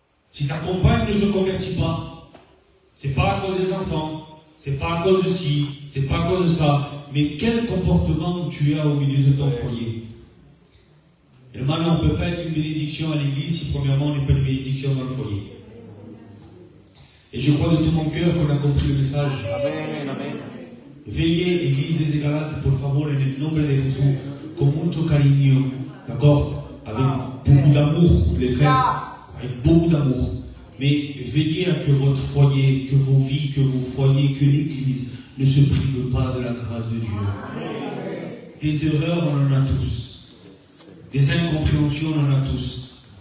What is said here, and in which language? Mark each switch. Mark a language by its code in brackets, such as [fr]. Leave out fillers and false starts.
[fr] Si ta compagne ne se convertit pas, c'est pas à cause des enfants, c'est pas à cause de ci, c'est pas à cause de ça, mais quel comportement tu as au milieu de ton foyer? Et maintenant, on ne peut pas être une bénédiction à l'église si premièrement on n'est pas une bénédiction dans le foyer. Et je crois de tout mon cœur qu'on a compris le message. Amen, amen. Veillez, Église des Égalates, [es] por favor, en el nombre de Jesús, con mucho cariño, [fr] d'accord? Avec beaucoup d'amour, les frères, avec beaucoup d'amour. Mais veillez à que votre foyer, que vos vies, que vos foyers, que l'Église ne se prive pas de la grâce de Dieu. Des erreurs, on en a tous. Des incompréhensions, on en a tous.